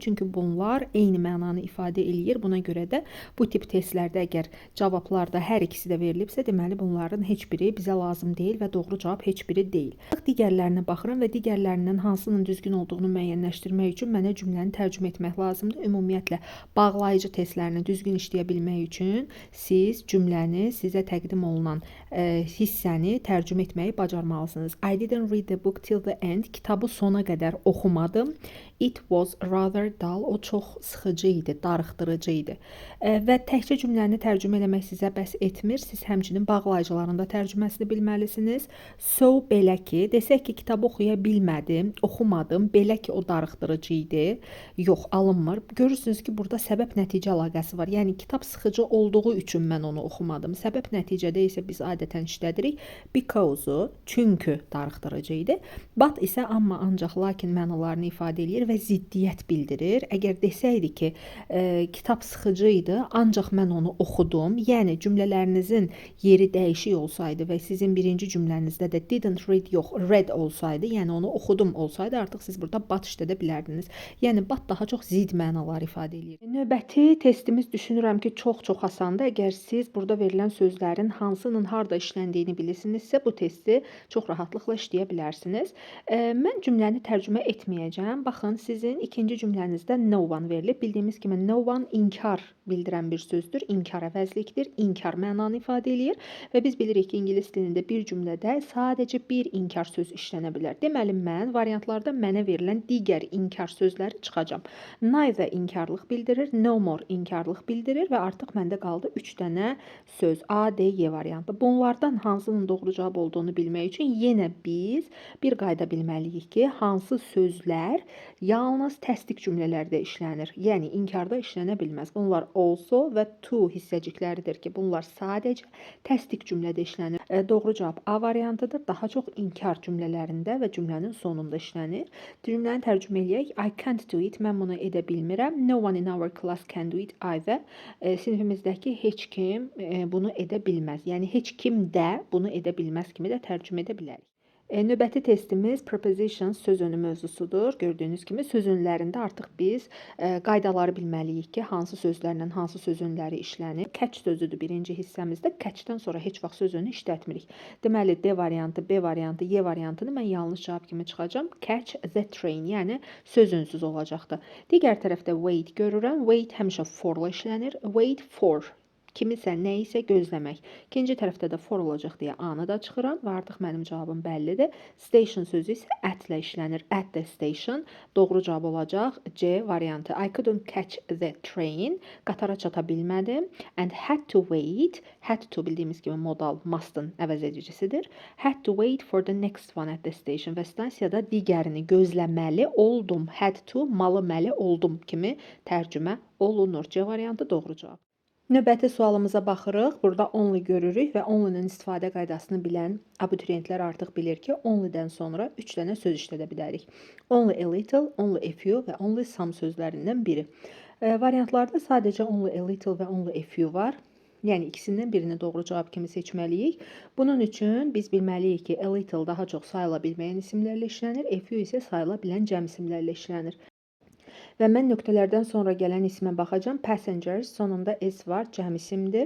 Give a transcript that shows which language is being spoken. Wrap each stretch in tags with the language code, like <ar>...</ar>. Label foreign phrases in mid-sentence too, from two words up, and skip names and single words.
<az>Çünki bunlar eyni mənanı ifadə eləyir. Buna görə də bu tip testlərdə əgər cavablarda hər ikisi də verilibsə, deməli bunların heç biri bizə lazım deyil və doğru cavab heç biri deyil. Digərlərinə baxıram və digərlərindən hansının düzgün olduğunu müəyyənləşdirmək üçün mənə cümləni tərcümə etmək lazımdır. Ümumiyyətlə bağlayıcı testlərini düzgün işləyə bilmək üçün siz cümləni, sizə təqdim olunan hissəni tərcümə etməyi bacarmalısınız.</az> <en>I didn't read the book till the end.</en> <az>Kitabı sona qədər oxumadım.</az> <en>It was rather dull.</en> <az>O çox sıxıcı idi, darıxdırıcı idi. Və təkcə cümləni tərcümə etmək sizə bəs etmir. Siz həmçinin bağlayıcıların da tərcüməsini bilməlisiniz. So, belə ki, desək ki, kitabı oxuya bilmədim, oxumadım, belə ki, o darıxdırıcı idi. Yox, alınmır. Görürsünüz ki, burada səbəb-nəticə əlaqəsi var. Yəni, kitab sıxıcı olduğu üçün mən onu oxumadım. Səbəb-nəticədə isə biz adətən işlədirik. Because-u, çünki darıxdırıcı idi. But isə amma, ancaq, lakin mənalarını ifadə edir və ziddiyyət bildirir. Əgər desəydi ki, kitab sıxıcı idi, ancaq mən onu oxudum. Yəni, cümlələrinizin yeri dəyişik olsaydı və sizin birinci cümlənizdə də</az> <en>didn't read</en> <az>yox, read olsaydı, yəni onu oxudum olsaydı, artıq siz burada but işlədə bilərdiniz. Yəni, but daha çox zid mənalar ifadə edir. Növbəti testimiz düşünürəm ki, çox asandır. Əgər siz burada verilən sözlərin hansının harda işləndiyini bilirsinizsə, bu testi çox rahatlıqla işləyə bilərsiniz. Mən cümləni tərcümə etməyəcəm. Baxın, sizin ikinci cümlənizdə</az> <en>no one</en> <az>verilib. Bildiyimiz kimi</az> <en>no one</en> <az>inkar bildirən bir sözdür. İnkar əvəzlikdir. İnkar mənanı ifadə edir və biz bilirik ki, ingilis dilində bir cümlədə sadəcə bir inkar söz işlənə bilər. Deməli, mən variantlarda mənə verilən digər inkar sözləri çıxacam. Neither inkarlıq bildirir,</az> <en>no more</en> <az>inkarlıq bildirir və artıq məndə qaldı 3 dənə söz. A, D, Y variantı. Bunlardan hansının doğru cavab olduğunu bilmək üçün yenə biz bir qayda bilməliyik ki, hansı sözlər yalnız təsdiq cümlələrdə işlənir. Yəni, inkarda işlənə bilməz. Bunlar also və to hissəcikləridir ki, bunlar sadəcə təsdiq cümlədə işlənir. Doğru cavab A variantıdır. Daha çox inkar cümlələrində və cümlənin sonunda işlənir. Cümləni tərcümə eləyək.</az> <en>I can't do it.</en> <az>Mən bunu edə bilmirəm.</az> <en>No one in our class can do it either.</en> <az>Sinifimizdəki heç kim bunu edə bilməz. Yəni, heç kim də bunu edə bilməz kimi də tərcümə edə bilərik. Növbəti testimiz prepositions söz önü mövzusudur. Gördüyünüz kimi söz önlərində artıq biz qaydaları bilməliyik ki, hansı sözlərlə hansı söz önləri işlənir. Catch sözüdür birinci hissəmizdə. Catch-dən sonra heç vaxt söz önü işlətmirik. Deməli, D variantı, B variantı, Y variantını mən yanlış cavab kimi çıxacam.</az> <en>Catch the train,</en> <az>yəni söz önsüz olacaqdır. Digər tərəfdə wait görürəm. Wait həmişə for-la işlənir.</az> <en>Wait for.</en> <az>Kimisə, nəyisə gözləmək. İkinci tərəfdə də for olacaq deyə A-nı da çıxıram və artıq mənim cavabım bəllidir. Station sözü isə at-lə işlənir.</az> <en>At the station.</en> <az>Doğru cavab olacaq C variantı.</az> <en>I couldn't catch the train.</en> <az>Qatara çata bilmədim.</az> <en>And had to wait. Had to</en> <az>bildiyimiz kimi modal must-ın əvəz edicisidir.</az> <en>Had to wait for the next one at the station.</en> <az>Və stansiyada digərini gözləməli oldum.</az> <en>Had to</en> <az>malı-məli oldum kimi tərcümə olunur. C variantı doğru cavab. Növbəti sualımıza baxırıq. Burada only görürük və only-nin istifadə qaydasını bilən abituriyentlər artıq bilir ki, only-dən sonra 3 dənə söz işlədə bilərik.</az> <en>Only a little, only a few və only some</en> <az>sözlərindən biri. Variantlarda sadəcə</az> <en>only a little</en> <az>və</az> <en>only a few</en> <az>var. Yəni, ikisindən birini doğru cavab kimi seçməliyik. Bunun üçün biz bilməliyik ki,</az> <en>a little</en> <az>daha çox sayıla bilməyən isimlərlə işlənir,</az> <en>a few</en> <az>isə sayıla bilən cəm isimlərlə işlənir. Və mən nöqtələrdən sonra gələn ismə baxacağam. Passengers, sonunda S var, cəm isimdir.</az>